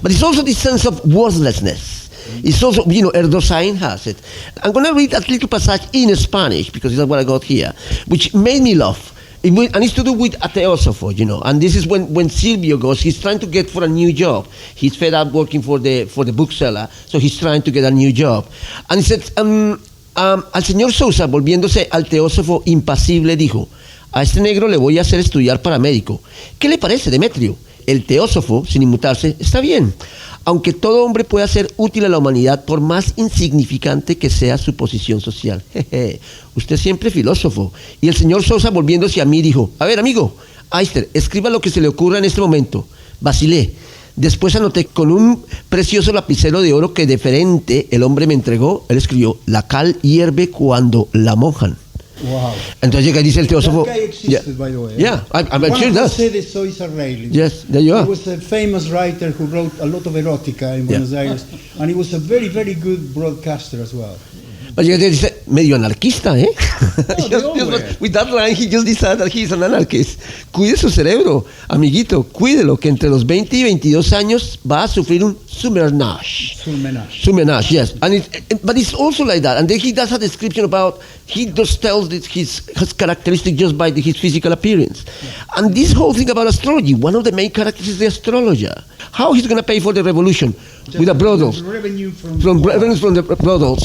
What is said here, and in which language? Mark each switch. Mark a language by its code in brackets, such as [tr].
[en] But it's also this sense of worthlessness. It's also, Erdosain has it. I'm going to read a little passage in Spanish, because that's what I got here, which made me laugh. And it's to do with a teosopho, And this is when Silvio goes, he's trying to get for a new job. He's fed up working for the bookseller, so he's trying to get a new job. And he said, [es] al señor Sousa, volviéndose al teósofo impasible, dijo, a este negro le voy a hacer estudiar para médico. ¿Qué le parece, Demetrio? El teósofo, sin inmutarse, está bien, aunque todo hombre pueda ser útil a la humanidad por más insignificante que sea su posición social. Jeje, usted siempre filósofo. Y el señor Sosa, volviéndose a mí, dijo, a ver, amigo, Aister, escriba lo que se le ocurra en este momento. Vacilé. Después anoté con un precioso lapicero de oro que deferente el hombre me entregó. Él escribió, la cal hierve cuando la mojan. [en] Wow. [es] Entonces llega y dice el teósofo. [en] That guy existed, by the way. Yeah, I'm sure that. Yes, there you are. He was a famous writer who wrote a lot of erotica in Buenos Aires, and he was a very, very good broadcaster as well. [es] But llega y dice, medio anarquista, ¿eh? [en] No, with that line, he just decided that he's an anarchist. [es] Cuide su cerebro, amiguito, cuídelo, que entre los 20 y 22 años va a sufrir un surmenage. [en] Surmenage, yes. But it's also like that. And then he does a description about, he just tells his characteristic just by his physical appearance. Yeah. And this whole thing about astrology, one of the main characters is the astrologer. How he's going to pay for the revolution? With the brothels. Revenue from the brothels,